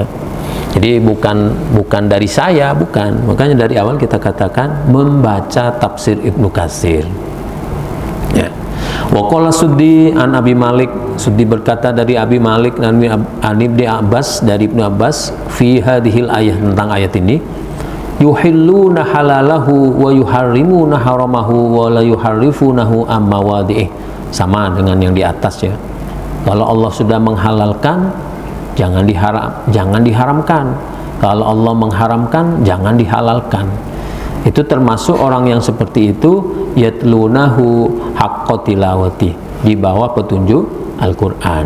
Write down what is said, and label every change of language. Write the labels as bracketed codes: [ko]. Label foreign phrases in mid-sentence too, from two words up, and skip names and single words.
[id] Jadi bukan dari saya, bukan. Makanya dari awal kita katakan membaca tafsir Ibnu Katsir, ya. [ar] وقال السدي عن أبي مالك, [id] Suddi berkata dari Abi Malik dan Ibnu Abbas, dari Ibnu Abbas, [ar] في هذه الآية, [id] tentang ayat ini, [ar] يحلون حلاله ويحرمون حرامه ولا يحرفونه عن مواضعه. [id] Sama dengan yang di atas, ya. Kalau Allah sudah menghalalkan, jangan diharamkan. Kalau Allah mengharamkan, jangan dihalalkan. Itu termasuk orang yang seperti itu, [ar] يتلونه حق تلاوته, [id] di bawah petunjuk Al-Qur'an.